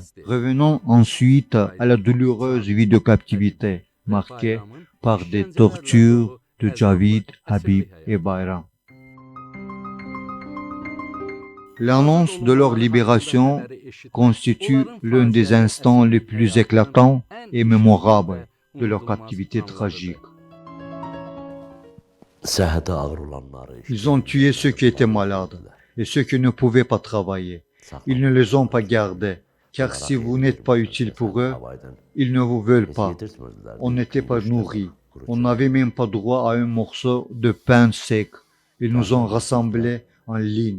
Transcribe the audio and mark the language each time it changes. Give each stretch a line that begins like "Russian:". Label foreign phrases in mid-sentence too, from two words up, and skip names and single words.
French: Revenons ensuite à la douloureuse vie de captivité, marquée par des tortures de Javid, Habib et Bayram. L'annonce de leur libération constitue l'un des instants les plus éclatants et mémorables de leur captivité tragique.
Azerbaijani: Səhhəti ağır olanları
French: Ils ont tué ceux qui étaient malades et ceux qui ne pouvaient pas travailler. Ils ne les ont pas gardés, car si vous n'êtes pas utile pour eux, ils ne vous veulent pas. On n'était pas nourris. On n'avait même pas droit à un morceau de pain sec. Ils nous ont rassemblés en ligne.